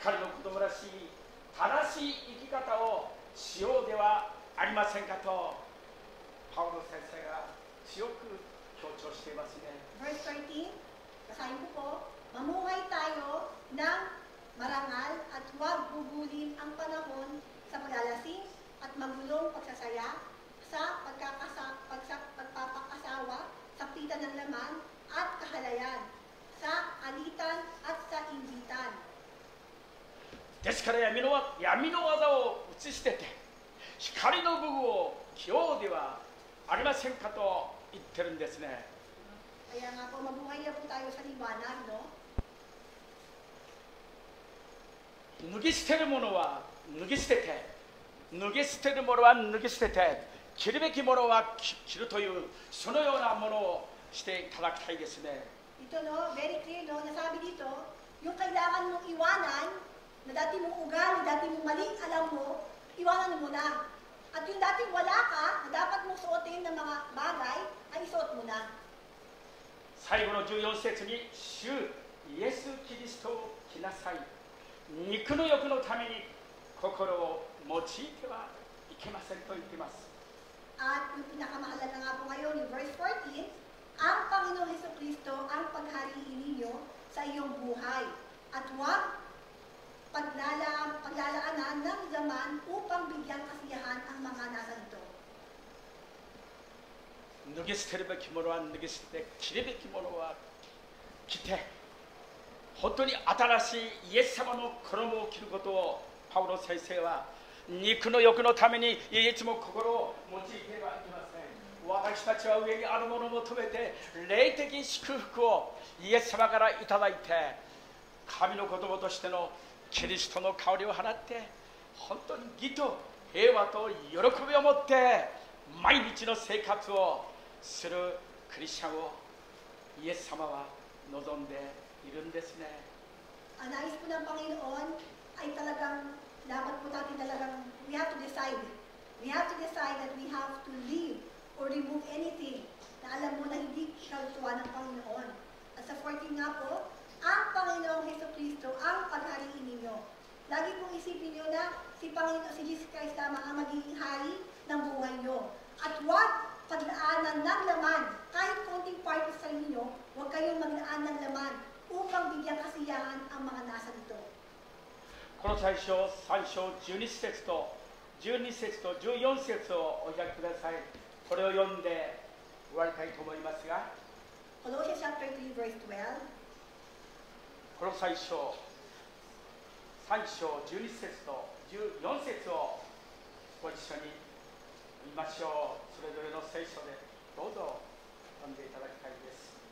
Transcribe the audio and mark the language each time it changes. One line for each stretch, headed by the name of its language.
Japanese: 光の子供らしい正しい生き方をしようではありませんかとパウロ先生が強く強調していますね。
Filipino: Verse 13, basahin ko po, mamuhay tayo ng marangal at huwag gugulin ang panahon sa paglalasing at magulong pagsasaya, sa pagpapakasawa, sa pita ng laman at kahalayan, sa alitan at sa imbitan.
Japanese: ですから闇の技を打ち捨てて光の武具を着ようではありませんかと言ってるんですね。
Filipino: Kaya nga po, mabuhay na po tayo sa liwanag, no?
Japanese: 脱ぎ捨てるものは脱ぎ捨てて、脱ぎ捨てるものは脱ぎ捨てて、着るべきものは着るという、そのようなものをしていただきたいですね。
Filipino: Ito, no?
English: Very clear,
Filipino: no? Nasabi dito, yung kailangan mong iwanan, na dati mong ugali, dati mong maling alam mo, iwanan mo na. At yung dating wala ka, na dapat mong suotin ng mga bagay, ay isuot mo na.
Japanese: 最後の14節に「主イエス・キリストを着なさい」「肉の欲のために心を用いてはいけません」と言っています。
Filipino: At yung pinakamahalaga nga po ngayon, yung verse 14, ang Panginoong Hesukristo ang paghariin ninyo sa iyong buhay. At huwag paglalaanan ng zaman upang bigyang kasiyahan ang mga nasa ito.
Japanese: 脱ぎ捨てるべきものは脱ぎ捨てて、着るべきものは着て、本当に新しいイエス様の衣を着ることをパウロ先生は肉の欲のためにいつも心を用いてはいけません。私たちは上にあるものを求めて霊的祝福をイエス様からいただいて、神の子供としてのキリストの香りを放って、本当に義と平和と喜びを持って毎日の生活をするクリスチャンをイエス様は望んでいるんですね。
Filipino: Ang nais po ng Panginoon ay talagang, dapat po natin talagang,
English: we have to decide. We have to decide that we have to leave or remove anything
Filipino: na alam mo na hindi kaltuan ng Panginoon. At sa 14 nga po, ang Panginoong Hesukristo ang paghariin ninyo. Lagi pong isipin nyo na si Panginoon, si Jesus Christ lamang ang magiging hari ng buhay nyo. At huwag paglaanan ng laman. Kahit konting part sa inyo, huwag kayong maglaan ng laman upang bigyang kasiyahan ang mga nasa dito.
Japanese: この最初3章12節と14節をお開きください。これを読んで終わりたいと思いますが、
English: Colossians chapter 3 verse 12.
Japanese: この最初3章12節と14節をご一緒に見ましょう。それぞれの聖書でどうぞ読んでいただきたいです。